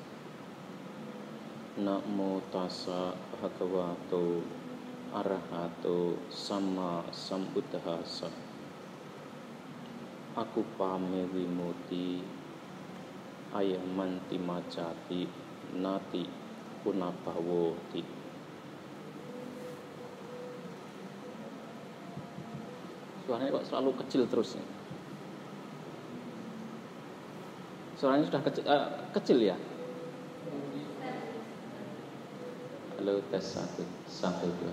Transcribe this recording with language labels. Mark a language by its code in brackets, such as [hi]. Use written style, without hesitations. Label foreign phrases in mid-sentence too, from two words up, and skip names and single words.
[pi] Namo tassa bhagavato arahato samma sambuddhassa. Aku pame wimuti ayamanti macati nati punabhawoti. [id] Suaranya kok selalu kecil terus nih? Suaranya sudah kecil ya? Halo, tes 1, 2.